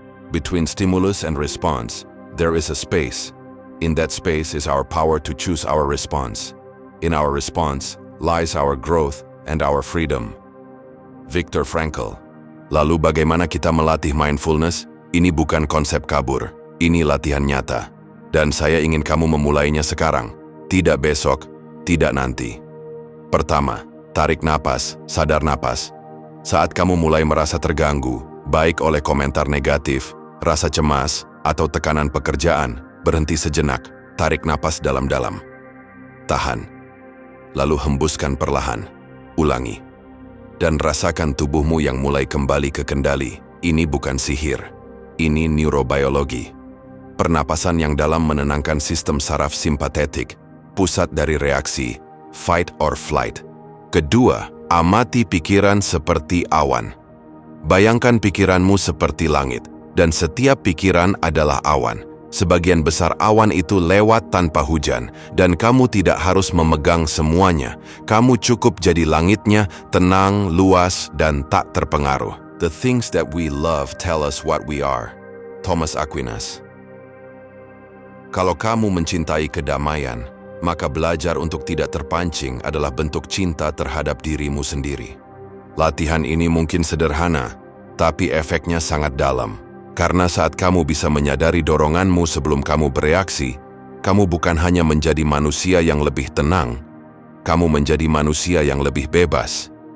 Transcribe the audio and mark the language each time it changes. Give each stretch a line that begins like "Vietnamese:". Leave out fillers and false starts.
English: Between stimulus and response, there is a space. In that space is our power to choose our response. In our response lies our growth and our freedom.
Indonesian: Viktor Frankl. Lalu bagaimana kita melatih mindfulness? Ini bukan konsep kabur, ini latihan nyata. Dan saya ingin kamu memulainya sekarang, tidak besok, tidak nanti. Pertama, tarik napas, sadar napas. Saat kamu mulai merasa terganggu, baik oleh komentar negatif, rasa cemas, atau tekanan pekerjaan, berhenti sejenak, tarik napas dalam-dalam. Tahan. Lalu hembuskan perlahan. Ulangi. Dan rasakan tubuhmu yang mulai kembali ke kendali. Ini bukan sihir. Ini neurobiologi. Pernapasan yang dalam menenangkan sistem saraf simpatetik, pusat dari reaksi,
English: fight or flight.
Indonesian: Kedua, amati pikiran seperti awan. Bayangkan pikiranmu seperti langit, dan setiap pikiran adalah awan. Sebagian besar awan itu lewat tanpa hujan, dan kamu tidak harus memegang semuanya. Kamu cukup jadi langitnya, tenang, luas, dan tak terpengaruh.
English: The things that we love tell us what we are.
Indonesian: Thomas Aquinas. Kalau kamu mencintai kedamaian, maka belajar untuk tidak terpancing adalah bentuk cinta terhadap dirimu sendiri. Latihan ini mungkin sederhana, tapi efeknya sangat dalam. Karena saat kamu bisa menyadari doronganmu sebelum kamu bereaksi, kamu bukan hanya menjadi manusia yang lebih tenang, kamu menjadi manusia yang lebih bebas.